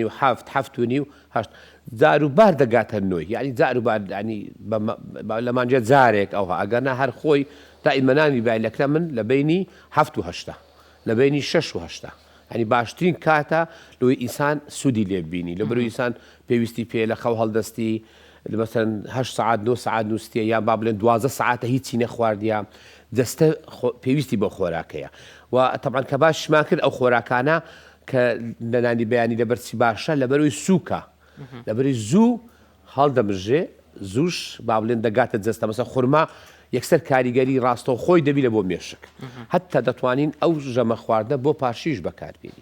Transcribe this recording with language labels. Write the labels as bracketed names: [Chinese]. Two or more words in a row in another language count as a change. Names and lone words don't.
[Central Kurdish] نیو 7 و نیو 8 جاروبار دەگاتە نوۆی یعنی جاروبار ینی لە مانجێ جارێک ئەوها ئەگەرنا هەر خۆی تا ئیمەنانی بایلەکە من لە بینی 7 و 8 لە بینی 6 و 8 ینی باشترین کاتە لەوەی ئینسان سوودی لێ ببینی لەبەرەوەی ئینسان پێویستی پێ لە خەو هەڵدەستی مثلا 8 ساعت 9 ساعت نووسە یا با بڵێن 12 ساعتە هیچی نەخواردیە دەستە پێویستی بۆ خۆراکەیە و طبعا کە باشمان کرد ئەو خۆراکانە کە لەنانی بەیانی لەبەرچی باشە لەبەرەوەی سووکە لەبەری زوو هەڵدەمژێ زووش با بڵێن دەگاتە جەستە مەسە خورما یەکسەر کاریگەری ڕاستە خۆی دەبی لە بۆ مێشک هەتا دەتوانین ئەو ژەمە خواردنە بۆ پاشیش بەکاربێنی